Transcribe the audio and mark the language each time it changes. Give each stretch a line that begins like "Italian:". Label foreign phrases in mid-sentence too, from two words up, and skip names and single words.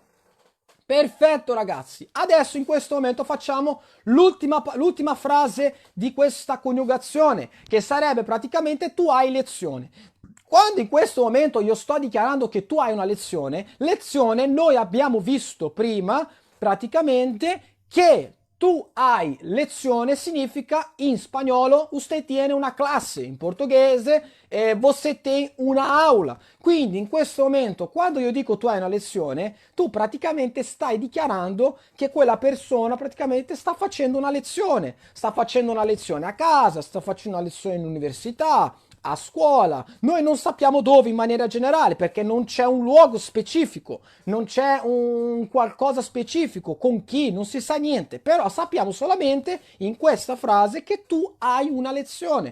Italian: Perfetto ragazzi, adesso in questo momento facciamo l'ultima frase di questa coniugazione, che sarebbe praticamente tu hai lezione. Quando in questo momento io sto dichiarando che tu hai una lezione noi abbiamo visto prima praticamente che tu hai lezione significa in spagnolo
Spanish: usted tiene una classe,
Italian: in portoghese
Portuguese: você tem una aula.
Italian: Quindi in questo momento quando io dico tu hai una lezione, tu praticamente stai dichiarando che quella persona praticamente sta facendo una lezione a casa, sta facendo una lezione in università, a scuola, noi non sappiamo dove in maniera generale perché non c'è un luogo specifico, non c'è un qualcosa specifico con chi, non si sa niente, però sappiamo solamente in questa frase che tu hai una lezione.